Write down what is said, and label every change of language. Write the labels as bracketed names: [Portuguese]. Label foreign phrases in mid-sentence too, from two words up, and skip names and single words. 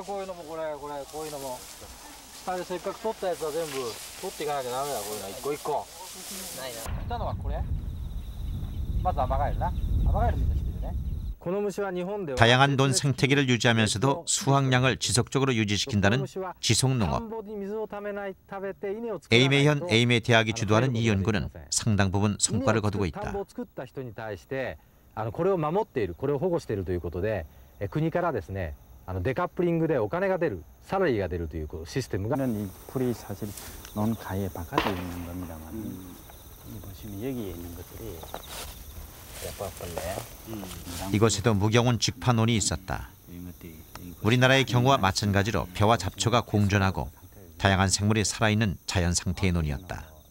[Korean] 다양한 논 생태계를 유지하면서도 수확량을 지속적으로 유지시킨다는 지속농업. 에이메현 에이메 대학이 주도하는 이 연구는 상당 부분 성과를 거두고 있다. [Japanese] これを守っている、これを保護しているということで、国からですね、デカップリングでお金が出る、サラリーが出るというシステムが。 [Korean] 이 풀이 사실 논 가에 바깥에 있는 겁니다만, 이 보시면 여기에 있는 것들이 이곳에도 무경운 직파논이 있었다. 우리나라의 경우와 마찬가지로 벼와 잡초가 공존하고 다양한 생물이 살아있는 자연 상태의 논이었다.